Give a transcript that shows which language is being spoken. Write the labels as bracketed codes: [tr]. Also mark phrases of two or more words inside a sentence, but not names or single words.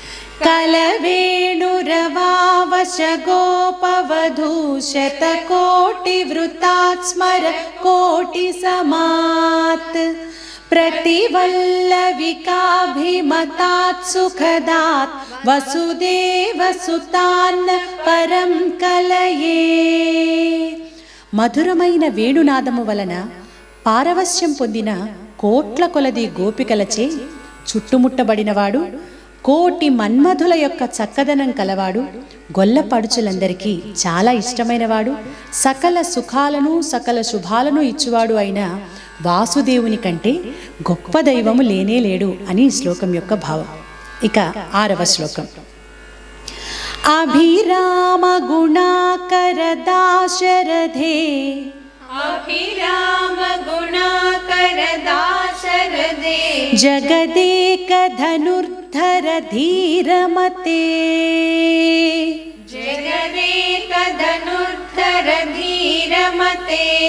[sa] कलवेणुरवावश गोपवधू शतकोटि वृतात् स्मर कोटि समात् प्रतिवल्लविकाभिमतात् सुखदात् वसुदेवसुतान्न परं कलये. [te] మధురమైన వేణునాదము వలన పారవశ్యం పొందిన కోట్ల కొలది గోపికలచే చుట్టుముట్టబడినవాడు, కోటి మన్మధుల యొక్క చక్కదనం కలవాడు, గొల్లపడుచులందరికీ చాలా ఇష్టమైనవాడు, సకల సుఖాలను సకల శుభాలను ఇచ్చువాడు అయిన వాసుదేవుని కంటే గొప్ప దైవము లేనే లేడు అని ఈ శ్లోకం యొక్క భావం. ఇక 6వ శ్లోకం. [sa] అభిరామ గుణాకర దాశరథే अभिराम गुणाकर दाशरथे जगदेक धनुर्धर धीरमते जगदेक धनुर्धर धीरमते